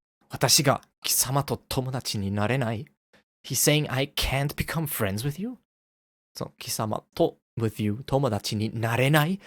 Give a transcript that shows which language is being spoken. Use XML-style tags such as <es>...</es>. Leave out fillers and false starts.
<ja>私が貴様と友達になれない?</ja> <en>He's saying I can't become friends with you?</en> <ja>So, 貴様と</ja> <en>with you</en> <ja>友達になれない?</ja>